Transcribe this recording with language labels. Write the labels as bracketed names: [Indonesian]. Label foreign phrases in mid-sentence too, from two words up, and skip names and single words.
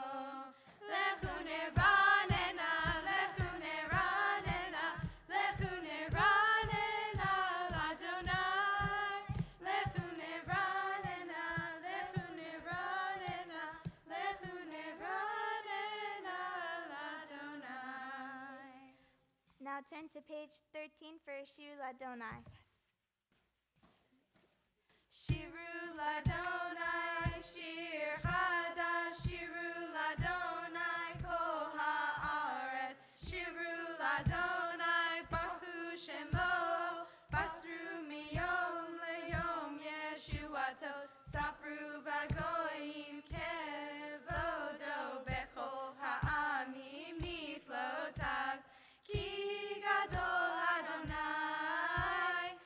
[Hebrew] לכו נרננה, לכו נרננה, לכו נרננה, לה. לכו נרננה, לכו נרננה, לכו נרננה, לה. [English] Now turn to page 13 for Shir Ladonai. [Hebrew] שירו לה', שיר חדש, שירו לה', כל הארץ. שירו לה', ברוך שמו, בשרו מיום ליום ישועתו, ספרו בגוים כבודו, בכל העמים נפלאותיו, כי גדול ה,